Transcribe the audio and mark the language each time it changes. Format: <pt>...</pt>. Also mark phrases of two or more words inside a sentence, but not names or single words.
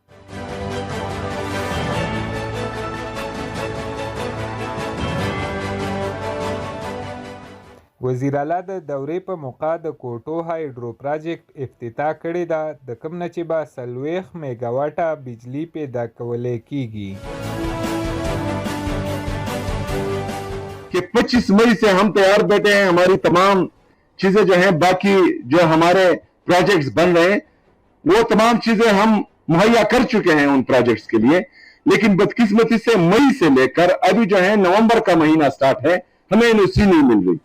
<ps>وزیر اعلی د دورې په موقع د کوټو هایډرو پراجیکټ افتتاح کړې ده، د کوم نه چې به 40 میګاواټه بجلی پیدا کولی کیږي.</ps> <ur>کہ 25 مئی سے ہم تیار بیٹھے ہیں. ہماری تمام چیزیں جو ہیں، باقی جو ہمارے پراجیکٹس بن رہے ہیں، وہ تمام چیزیں ہم مہیا کر چکے ہیں ان پراجیکٹس کے لیے. لیکن بدقسمتی سے مئی سے لے کر ابھی جو ہے نومبر کا مہینہ اسٹارٹ ہے، ہمیں این او سی نہیں مل رہی.</ur>